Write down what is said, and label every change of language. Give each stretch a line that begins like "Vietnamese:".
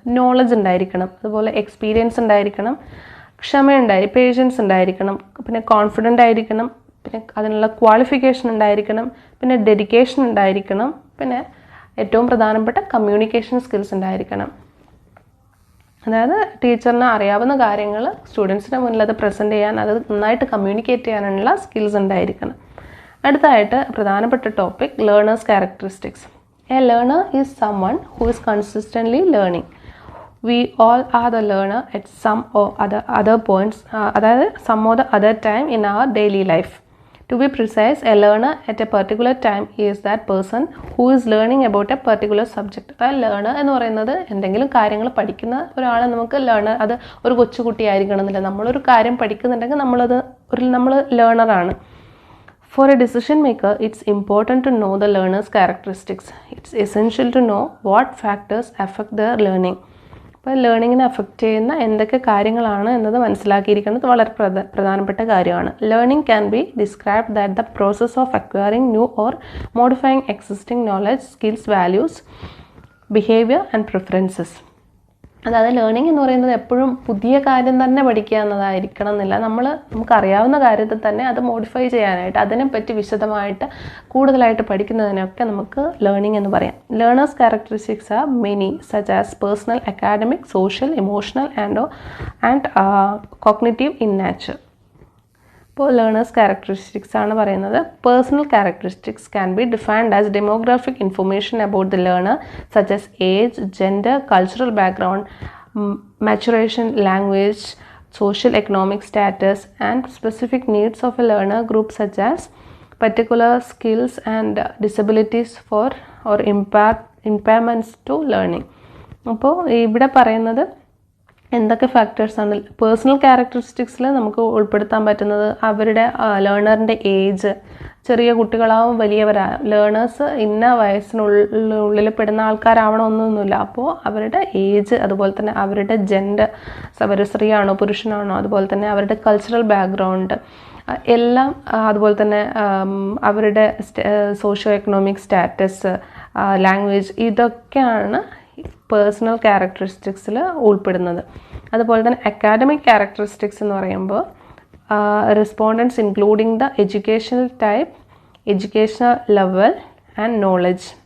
Malayalam: Knowledge ഉണ്ടായിരിക്കണം, അതുപോലെ experience ഉണ്ടായിരിക്കണം, പേഷ്യൻസ് ഉണ്ടായിരിക്കണം, പിന്നെ കോൺഫിഡൻ്റ് ആയിരിക്കണം, പിന്നെ അതിനുള്ള ക്വാളിഫിക്കേഷൻ ഉണ്ടായിരിക്കണം, പിന്നെ ഡെഡിക്കേഷൻ ഉണ്ടായിരിക്കണം, പിന്നെ ഏറ്റവും പ്രധാനപ്പെട്ട കമ്മ്യൂണിക്കേഷൻ സ്കിൽസ് ഉണ്ടായിരിക്കണം. അതായത് ടീച്ചറിന് അറിയാവുന്ന കാര്യങ്ങൾ സ്റ്റുഡൻസിൻ്റെ മുന്നിൽ അത് പ്രസൻറ്റ് ചെയ്യാൻ, അത് നന്നായിട്ട് കമ്മ്യൂണിക്കേറ്റ് ചെയ്യാനുള്ള സ്കിൽസ് ഉണ്ടായിരിക്കണം. അടുത്തായിട്ട് പ്രധാനപ്പെട്ട topic learners characteristics.
English: A learner is someone who is consistently learning. We all are the learner at some or other points, അതായത് some or the other time in our daily life. To be precise, a learner at a particular time is that person who is learning about a particular subject.
Malayalam: അതായത് learner എന്ന് പറയുന്നത് എന്തെങ്കിലും കാര്യങ്ങൾ പഠിക്കുന്ന ഒരാളെ നമുക്ക് learner, അത് ഒരു കൊച്ചുകുട്ടിയായിരിക്കണം എന്നില്ല. നമ്മളൊരു കാര്യം പഠിക്കുന്നുണ്ടെങ്കിൽ നമ്മൾ ലേണറാണ്.
English: For a decision maker, it's important to know the learner's characteristics. It's essential to know what factors affect their learning.
Malayalam: അപ്പോൾ ലേണിങ്ങിനെ അഫക്റ്റ് ചെയ്യുന്ന എന്തൊക്കെ കാര്യങ്ങളാണ് എന്നത് മനസ്സിലാക്കിയിരിക്കുന്നത് വളരെ പ്രധാനപ്പെട്ട കാര്യമാണ്.
English: Learning can be described that the process of acquiring new or modifying existing knowledge, skills, values, behaviour and preferences.
Malayalam: അതായത് learning എന്ന് പറയുന്നത് എപ്പോഴും പുതിയ കാര്യം തന്നെ പഠിക്കുക എന്നതായിരിക്കണം എന്നില്ല. നമുക്കറിയാവുന്ന കാര്യത്തിൽ തന്നെ അത് മോഡിഫൈ ചെയ്യാനായിട്ട്, അതിനെപ്പറ്റി വിശദമായിട്ട് കൂടുതലായിട്ട് പഠിക്കുന്നതിനൊക്കെ നമുക്ക് ലേണിംഗ് എന്ന് പറയാം.
English: Learners characteristics are many such as personal, academic, social, emotional and cognitive in nature.
Malayalam: ഇപ്പോൾ ലേണേഴ്സ് ക്യാരക്ടറിസ്റ്റിക്സ് ആണ് പറയുന്നത്.
English: Personal characteristics can be defined as demographic information about the learner such as age, gender, cultural background, maturation, language, social economic status, and specific needs of a learner group such as particular skills and disabilities for or impairments to learning.
Malayalam: അപ്പോൾ ഇവിടെ പറയുന്നത് എന്തൊക്കെ ഫാക്ടേഴ്സാണ് personal ക്യാരക്ടറിസ്റ്റിക്സിൽ നമുക്ക് ഉൾപ്പെടുത്താൻ പറ്റുന്നത്? അവരുടെ ലേണറിൻ്റെ age, ചെറിയ കുട്ടികളാവും വലിയവരാകും. Learners ഇന്ന വയസ്സിനുള്ളിൽ പെടുന്ന ആൾക്കാരാവണമെന്നൊന്നുമില്ല. അപ്പോൾ അവരുടെ ഏജ്, അതുപോലെ തന്നെ അവരുടെ ജെൻഡർ, അവർ സ്ത്രീയാണോ പുരുഷനാണോ, അതുപോലെ തന്നെ അവരുടെ കൾച്ചറൽ ബാക്ക്ഗ്രൗണ്ട് എല്ലാം, അതുപോലെ തന്നെ അവരുടെ സോഷ്യോ എക്കണോമിക് സ്റ്റാറ്റസ്, ലാംഗ്വേജ്, ഇതൊക്കെയാണ് പേഴ്സണൽ ക്യാരക്ടറിസ്റ്റിക്സിൽ ഉൾപ്പെടുന്നത്. അതുപോലെ തന്നെ അക്കാഡമിക് ക്യാരക്ടറിസ്റ്റിക്സ് എന്ന് പറയുമ്പോൾ
English: respondents including the educational type, educational level and knowledge.